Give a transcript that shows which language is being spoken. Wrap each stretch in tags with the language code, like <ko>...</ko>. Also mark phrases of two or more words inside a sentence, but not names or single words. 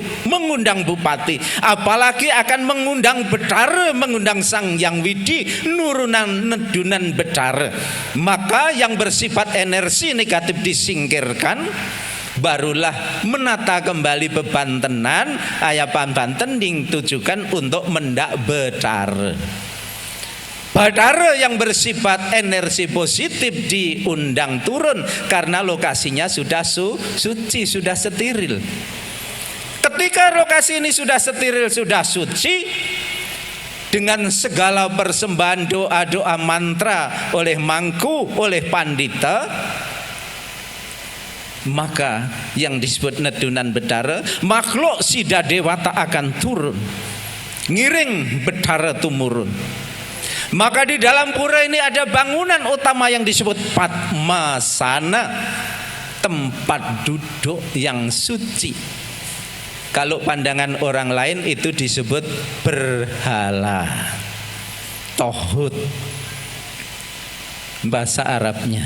<id>Mengundang bupati, apalagi akan mengundang Betara, mengundang Sang Hyang Widi,</id> <ban>nurunan nedunan Betara.</ban> <id>Maka yang bersifat energi negatif disingkirkan, barulah menata kembali</id> <ban>bebantenan ayapan banten</ban> <id>ditujukan untuk</id> <ban>mendak Betara.</ban> <id>Betara yang bersifat energi positif diundang turun karena lokasinya sudah suci, sudah steril. Ketika lokasi ini sudah steril, sudah suci, dengan segala persembahan doa-doa mantra oleh mangku, oleh pandita, maka yang disebut</id> <ban>nedunan Betara,</ban> <id>makhluk sida dewata akan turun,</id> <ban>ngiring Betara tumurun.</ban> <id>Maka di dalam pura ini ada bangunan utama yang disebut Padmasana, tempat duduk yang suci. Kalau pandangan orang lain itu disebut berhala, tohut bahasa Arabnya.</id>